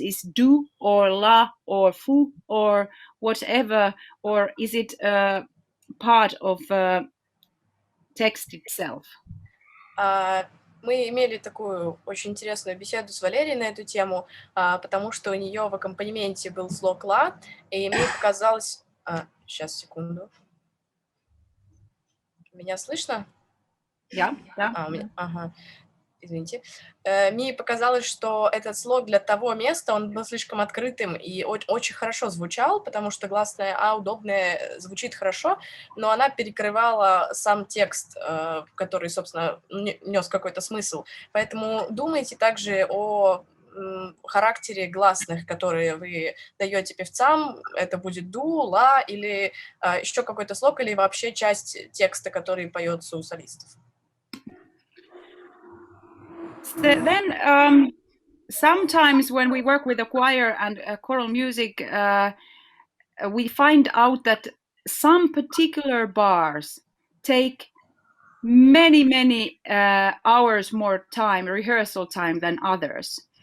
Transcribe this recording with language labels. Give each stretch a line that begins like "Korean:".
English: Is do or la or fu or whatever, or is it part of text itself?
Russian: Мы имели такую очень интересную беседу с Валерией на эту тему, потому что у нее в аккомпанементе был слог «ла», и мне показалось... Сейчас, секунду. Меня слышно? Да. Ага. Извините. Мне показалось, что этот слог для того места, он был слишком открытым и очень хорошо звучал, потому что гласная «а» удобная, звучит хорошо, но она перекрывала сам текст, который, собственно, нес какой-то смысл. Поэтому думайте также о характере гласных, которые вы даете певцам. Это будет ду, ла или еще какой-то слог, или вообще часть текста, который поется у солистов.
English: Then sometimes when we work with a choir and choral music, we find out that some particular bars take many hours more time, rehearsal time, than others.